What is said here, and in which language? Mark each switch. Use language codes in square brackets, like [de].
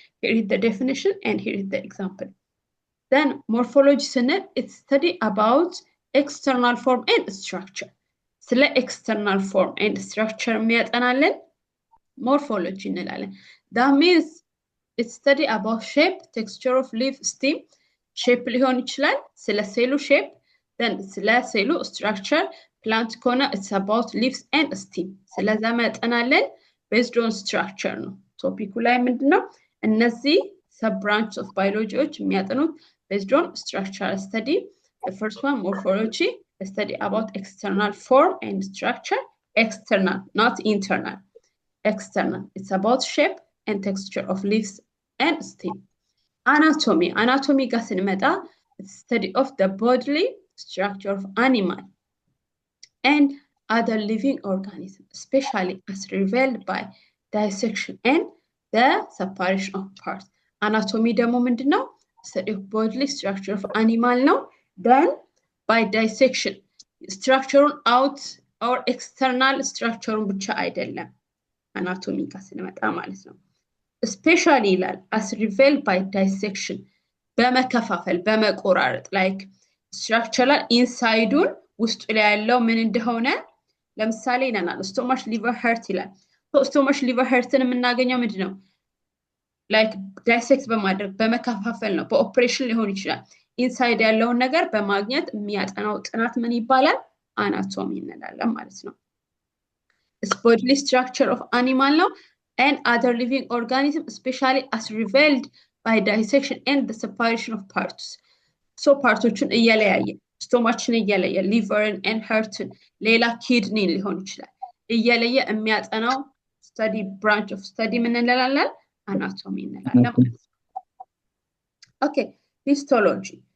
[en] Here is the definition and here is the example. Then morphology [am] ስንል [en] it's study about external form and structure. ስለ external form and structure [am] የሚያጠናልን [en] morphology [am] እንላለን። [en] That means it's study about shape, texture of leaf, stem. [am] shape ሊሆን ይችላል ስለ ሴሉ shape, then ስለ ሴሉ structure. [en] plant [am] ከሆነ [en] it's about leaves and stem. [am] ስለዛ የሚያጠናልን [en] based on structure [am] ነው። ቶፒኩ ላይ ምንድነው? [en] እነዚህ sub branch of biologyዎች [am] የሚያጠኑት [en] based on structural study. The first one morphology, a study about external form and structure. External, not internal. External, it's about shape and texture of leaves and stem. Anatomy, anatomy [am] ጋር ስንመጣ [en] it's study of the bodily structure of animal and other living organisms, especially as revealed by dissection and the separation of parts. [am] Anatomy ደግሞ ምንድነው? [en] Study of bodily structure of animal [am] ነው. [en] Then by dissection structure out or external structure [am] ብቻ አይደለም [en] anatomy [am] ጋር ስንመጣ ማለት ነው። [en] especially ይላል as revealed by dissection [am] በመከፋፈል በመቆራረጥ like structural ኢንሳይዱን ውስጡ ላይ ያለው ምን እንደሆነ ለምሳሌ ይለናል [en] stomach liver heart [am] ይላል stomach liver heartን የምናገኘው ምንድነው like dissect በማድረግ በመከፋፈል ነው በኦፕሬሽን ሊሆን ይችላል ኢንሳይድ ያለውን ነገር በማግኘት የሚያጠናው ጥናት ምን ይባላል አናቶሚ እንላለን ማለት ነው [en] It's bodily structure of animal now and other living organism, especially as revealed by dissection and the separation of parts. [am] So parts እየለያየ stomachን እየለየ liver and heart ሌላ kidney ሊሆን ይችላል እየለየ የሚያጠናው study [en] branch of study [am] ምን እንላለን anatomy እንላለን ማለት ነው [en] Okay, histology.